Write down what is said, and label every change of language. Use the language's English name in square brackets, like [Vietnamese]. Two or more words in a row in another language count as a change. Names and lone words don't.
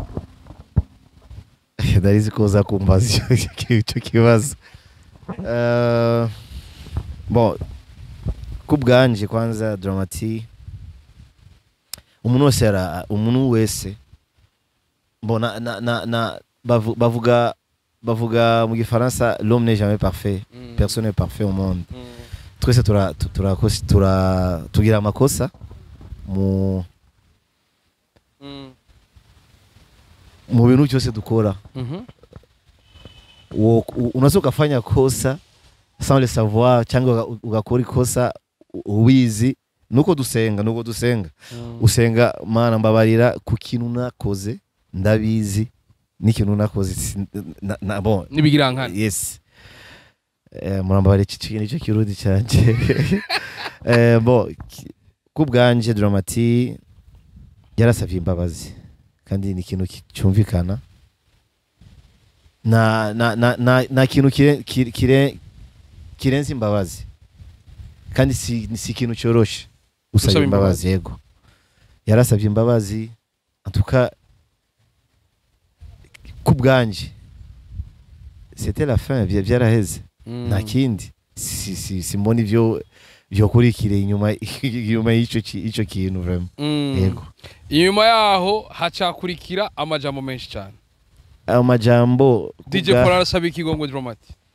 [Rundi] Ndarizi koza kumbaza icyo kibazo. Bon, kubwanje kwanza Dramati umuntu wese bona na bavuga mu gifaransa [French] l'homme n'est jamais parfait, personne n'est parfait au monde. [Rundi] Twese tugira amakosa mu bintu cyose dukora. [Swahili] Unaweza ukafanya kosa [French] sans le savoir, [Rundi] cyangwa ugakora ikosa ubizi. Nuko dusenga usenga, mana mbabarira ku kintu nakoze, ndabizi n'ikintu nakoze bon nibigirankana. Yes. Murambabarira icyo kirudi cyanje. Bon, kubwanje Dramati yarasavye imbabazi, kandi ni ikintu cyumvikana. Na kintu kirenze imbabazi, kandi si ikintu cyoroshe usaba imbabazi. Yego, yarasavye imbabazi. Antuka kubwanje [French] c'était la fin, [Rundi] byaraheze. Nta kindi simbona ivyo kurikire inyuma y'ico kintu vraiment. Yego. Inyuma yaho hacakurikira amajambo menshi cyane. Amajambo djpaulin arasaba ikigongo Dramati.